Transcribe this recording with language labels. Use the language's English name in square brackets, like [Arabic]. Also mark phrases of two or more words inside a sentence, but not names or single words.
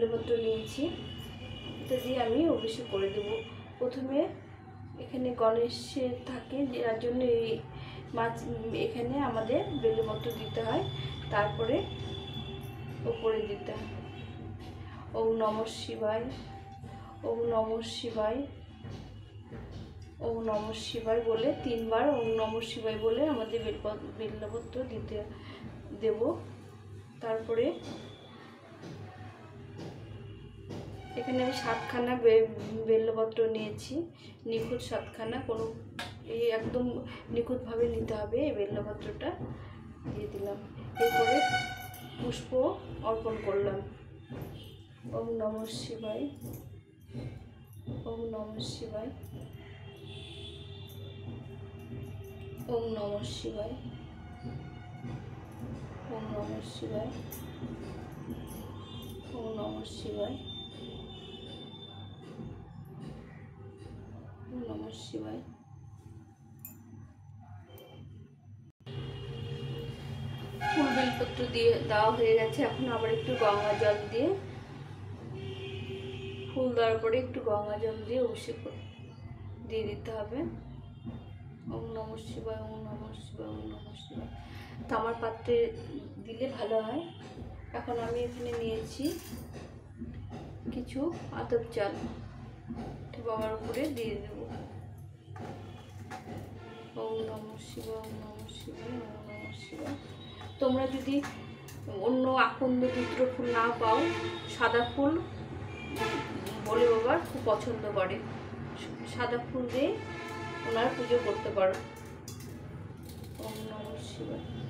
[Bangla] নিয়েছি, এটা দিয়ে আমি অভিষেক করে দেব। প্রথমে এখানে গণেশের থাকে, যার জন্য এই মাছ এখানে আমাদের বেলপত্র দিতে হয়, তারপরে ওপরে দিতে হয়। [Sanskrit] ওম নমঃ শিবায়, ওম নমঃ শিবায়, ওম নমঃ শিবায় [Bangla] বলে 3 বার [Sanskrit] ওম নমঃ শিবায় [Bangla] বলে আমাদের বেলপত্র দিতে দেব। তারপরে এখানে আমি 7খানা বেলপত্র নিয়েছি, নিখুঁত 7খানা, কোনো এই একদম নিখুঁতভাবে নিতে হবে। এই বেলপত্রটা দিয়ে দিলাম, এরপরে পুষ্প অর্পণ করলাম। [Sanskrit] ওম নমঃ শিবায়, ওম নমঃ শিবায়, ওম নমঃ শিবায়, ওম নমঃ শিবায়, ওম নমঃ শিবায়, ওম নমঃ শিবায়। [Bangla] ফুল বেলপত্র দিয়ে দেওয়া হয়ে গেছে। এখন আবার একটু গঙ্গা জল দিয়ে, ফুল দেওয়ার পরে একটু গঙ্গা জল দিয়ে অভিষেক দিয়ে দিতে হবে। [Sanskrit] ওম নমঃ শিবায়, ওম নমঃ শিবায়, ওম নমঃ শিবায়। [Bangla] তামার পাত্রে দিলে ভালো হয়। এখন আমি এখানে নিয়েছি কিছু আতপ চাল, বাবার উপরে দিয়ে দেব। [Sanskrit] ওম নমঃ শিবায়, ওম নমঃ শিবায়, ওম নমঃ শিবায়। [Bangla] তোমরা যদি অন্য আকন্দ পুত্র ফুল না পাও, সাদা ফুল বলে বাবার খুব পছন্দ করে, সাদা ফুল দিয়ে ওনার পুজো করতে পারো। [Sanskrit] ওম নমঃ শিবায়।